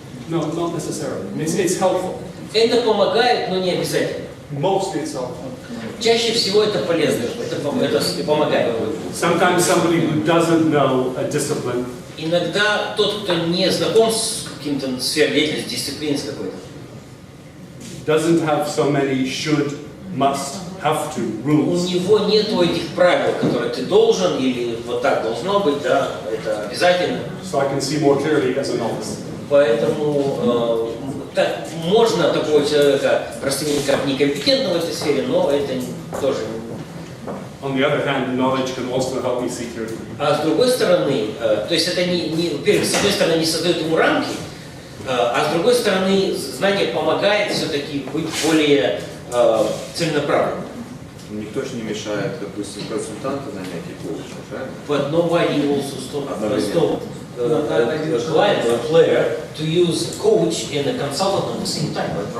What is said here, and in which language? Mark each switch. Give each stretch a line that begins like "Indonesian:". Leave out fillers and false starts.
English: No, not necessarily. It's helpful.
Russian: Это помогает, но не обязательно.
English: Mostly it's helpful.
Russian: Чаще всего это полезно, это помогает.
English: Sometimes somebody who doesn't know a discipline
Russian: Иногда тот, кто не знаком с каким-то сферой деятельности, дисциплиной с какой-то,
English: doesn't have so many should, must, have to
Russian: у
English: rules.
Russian: него нету этих правил, которые ты должен или вот так должно быть, да, это обязательно.
English: So I can see more clearly as a novice.
Russian: Поэтому так, можно такого человека расценить как некомпетентного в этой сфере, но это тоже.
English: On the other hand, knowledge can also help me see clearly.
Russian: А с другой стороны, то есть это во-первых, с одной стороны не создает ему рамки, а с другой стороны знание помогает все-таки быть более целенаправленным. Никто же не мешает, допустим, консультанта нанять и коуча, правильно?
English: But nobody also stop a client or a player to use a coach and a consultant at the same time.